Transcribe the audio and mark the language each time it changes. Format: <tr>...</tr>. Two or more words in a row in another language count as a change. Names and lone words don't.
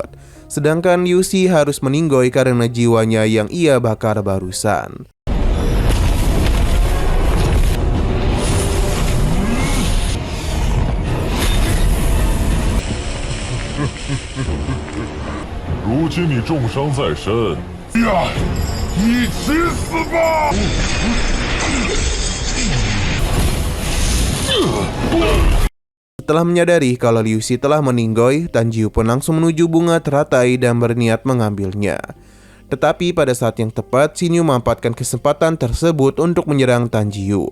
<id>Sedangkan Liu Xi harus meninggoy karena jiwanya yang ia bakar barusan.</id> <zh>Rujin 你重伤在身，呀，一起死吧！</zh> <id>Setelah menyadari kalau Liu Xi telah meninggoy, Tan Jiyu pun langsung menuju bunga teratai dan berniat mengambilnya. Tetapi pada saat yang tepat, Xin Yu memanfaatkan kesempatan tersebut untuk menyerang Tan Jiyu.</id>